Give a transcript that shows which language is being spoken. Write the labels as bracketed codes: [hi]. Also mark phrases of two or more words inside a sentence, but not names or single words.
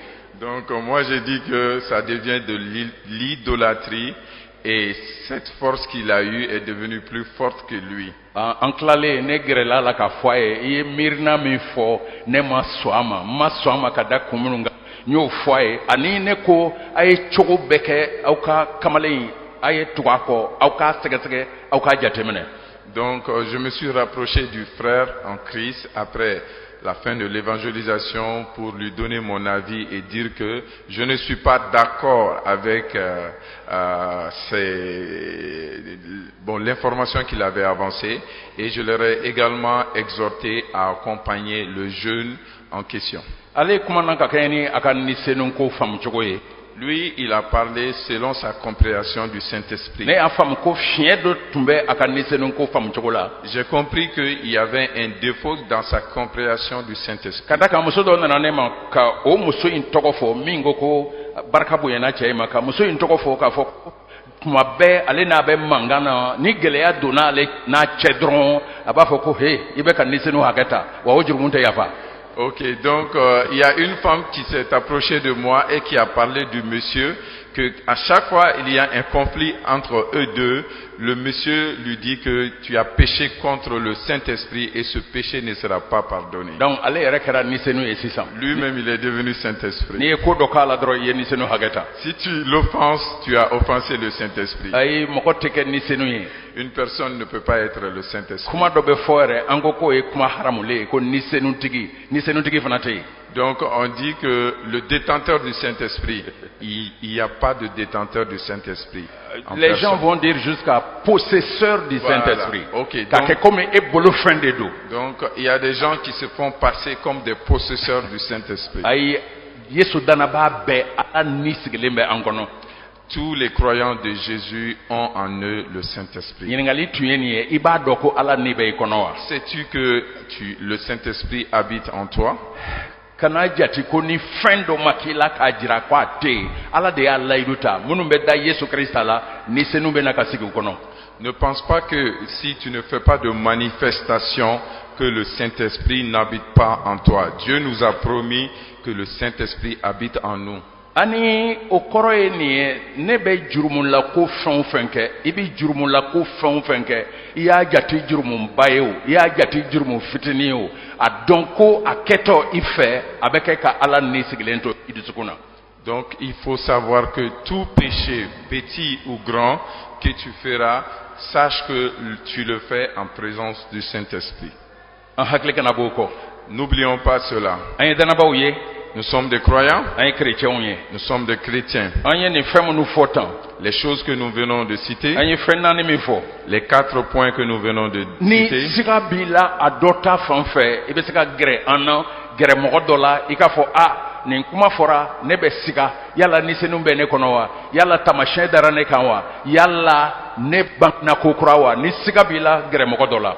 [fr] Donc moi j'ai dit que ça devient de l'idolâtrie et cette force qu'il a eue est devenue plus forte que lui. [bm] an tilalen ne gɛrɛla la k'a fɔ a ye i ye miirina min fɔ ne ma sɔn a ma n ma sɔn a ma ka da kun minnu kan n y'o fɔ a ye ani ne ko a ye cogo bɛɛ kɛ aw ka kamalen a ye tugu a kɔ aw k'a sɛgɛsɛgɛ aw k'a jateminɛ [fr] Donc je me suis rapproché du frère en Christ après la fin de l'évangélisation pour lui donner mon avis et dire que je ne suis pas d'accord avec l'information qu'il avait avancée et je leur ai également exhorté à accompagner le jeune en question. [bm] ale kumana ka kɛ ni a ka nisenunko faamu cogo ye [fr] Lui, il a parlé selon sa compréhension du Saint-Esprit. [bm] ne y'a faamu ko fiɲɛ dɔ tun bɛ a ka nisenunko faamu cogo la [fr] J'ai compris qu'il y avait un défaut dans sa compréhension du Saint-Esprit. [bm] ka da kan muso dɔ nana ne ma ka o muso in tɔgɔ fɔ min ko ko barika bonyana cɛ in ma ka muso in tɔgɔ fɔ k'a fɔ tuma bɛɛ ale n'a bɛ mankan na ni gɛlɛya donna ale n'a cɛ dɔrɔn a b'a fɔ ko he i bɛ ka nisenu hakɛ ta wa o jurumu tɛ yafa [fr] Ok, donc il y a une femme qui s'est approchée de moi et qui a parlé du monsieur, que à chaque fois il y a un conflit entre eux deux, le monsieur lui dit que tu as péché contre le Saint-Esprit et ce péché ne sera pas pardonné. [bm] donc ale yɛrɛ kɛra nisenu ye sisan [fr] Lui-même il est devenu [bm] n'i [fr] Saint-Esprit. [bm] ye ko dɔ k'a la dɔrɔn i ye nisenu hakɛ ta [fr] Si tu l'offenses, tu as offensé le Saint-Esprit. [bm] ayi mɔgɔ tɛ kɛ nisenu ye [fr] Une personne ne peut pas être le Saint-Esprit. [bm] kuma dɔ bɛ fɔ yɛrɛ an ko k'o ye kuma haramulen ye ko nisenutigi fana tɛ yen [fr] Donc on dit que le détenteur du Saint-Esprit, il n'y a pas de détenteur du Saint-Esprit. en les personne. gens vont dire jusqu'à possesseur du Voilà. Saint-Esprit Ok, [bm] k'a [fr] donc- [bm] kɛ komi e bolo fɛn de don [fr] Donc, il y a des gens qui se font passer comme des possesseurs du Saint-Esprit. [bm] ayi yesu danabaa bɛɛ ala ni sigilen bɛ an kɔnɔ [fr] Tous les croyants de Jésus ont en eux le Saint-Esprit. [bm] ɲininkali tun ye nin ye i b'a dɔn ko ala ni bɛ i kɔnɔ wa. [fr] Sais-tu que le Saint-Esprit habite en toi? [bm] kana jati ko ni fɛn dɔ ma k'i la k'a jira ko a tɛ yen ala de y'a layidu ta minnu bɛ da yesu kirista la ni senu bɛ na ka sigi u kɔnɔ. [fr] Ne pense pas que si tu ne fais pas de manifestation, que le Saint-Esprit n'habite pas en toi. Dieu nous a promis que le Saint-Esprit habite en nous. [bm] ani o kɔrɔ ye nin ye ne bɛ jurumula ko fɛn o fɛn kɛ i bɛ jurumula ko fɛn o fɛn kɛ i y'a jate jurumuba ye o i y'a jate jurumu fitinin ye o a dɔn ko a kɛtɔ i fɛ a bɛ kɛ ka ala ni sigilen to i dusukun na. [fr] Donc il faut savoir que tout péché, petit ou grand, que tu feras, sache que tu le fais en présence du Saint-Esprit. [bm] an hakili kana bɔ o kɔ. [fr] N'oublions pas cela. [bm] an ye danabaw ye. [fr] Nous sommes des croyants, [bm] an ye kerecɛnw ye. [fr] nous sommes des chrétiens. [bm] an ye nin fɛn minnu fɔ tan. [fr] Les choses que nous venons de citer, [bm] an ye fɛn naani min fɔ. [fr] les 4 points que nous venons de [bm] ni [fr] citer, [bm] siga b'i la a dɔ ta fan fɛ i bɛ se ka gɛrɛ an na gɛrɛ mɔgɔ dɔ la i k'a fɔ nin kuma fɔra ne bɛ siga yala ni senu bɛ ne kɔnɔ wa yala tamasiyɛn dara ne kan wa yala ne bangena ko kura wa ni siga b'i la gɛrɛ mɔgɔ dɔ la.